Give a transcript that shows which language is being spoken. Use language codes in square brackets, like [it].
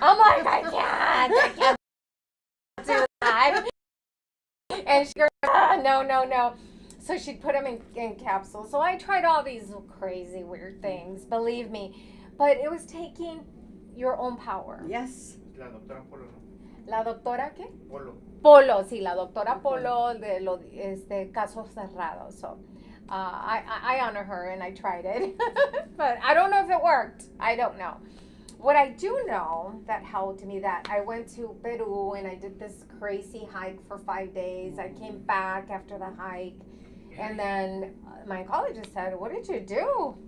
[en] I'm like, I can't do that. And she goes, no. So she'd put them in capsules. So I tried all these crazy weird things, believe me, but it was taking your own power. Yes. [es] La doctora Polo, ¿no? ¿La doctora qué? Polo, sí, la doctora Polo de casos cerrados. [en] So I honor her, and I tried it. But I don't know if it worked. I don't know. What I do know that helped me, that I went to Peru and I did this crazy hike for 5 days. I came back after the hike, and then my oncologist said, what did you do?